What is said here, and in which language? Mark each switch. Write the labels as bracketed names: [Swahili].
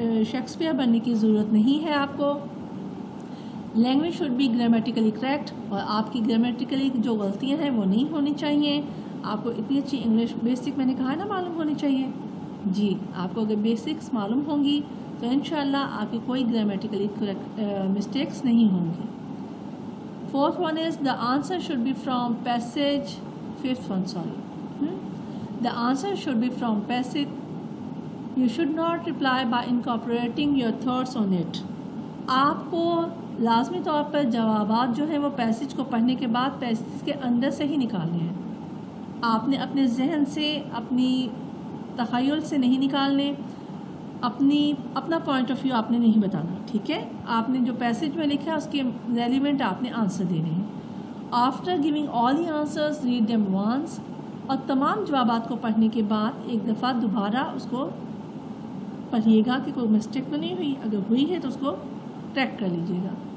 [Urdu] Shakespeare بننے کی ضرورت نہیں ہے آپ کو۔ [English] language should be grammatically correct, [Urdu] اور آپ کی گرامیٹیکلی جو غلطیاں ہیں وہ نہیں ہونی چاہیے۔ آپ کو اتنی اچھی انگلش بیسک میں نے کہا نا معلوم ہونی چاہیے، جی آپ کو اگر بیسکس معلوم ہوں گی تو انشاءاللہ آپ کی کوئی گرامیٹیکلی کریکٹ مسٹیکس نہیں ہوں گی۔ [English] 4th one is the answer should be from passage. 5th one, sorry. The answer should be from passage. You should not reply by incorporating your thoughts on it. [Urdu] آپ کو لازمی طور پر جوابات جو ہیں وہ پیسج کو پڑھنے کے بعد پیسج کے اندر سے ہی نکالنے ہیں۔ آپ نے اپنے ذہن سے، اپنی تخیل سے نہیں نکالنے، اپنا پوائنٹ آف ویو آپ نے نہیں بتانا، ٹھیک ہے۔ آپ نے جو پیسج میں لکھا ہے اس کے ریلیونٹ آپ نے آنسر دینے ہیں۔ [English] After giving all the answers read them once. [Urdu] اور تمام جوابات کو پڑھنے کے بعد ایک دفعہ دوبارہ اس کو پڑھیے گا کہ کوئی مسٹیک تو نہیں ہوئی، اگر ہوئی ہے تو اس کو کریکٹ کر لیجیے گا۔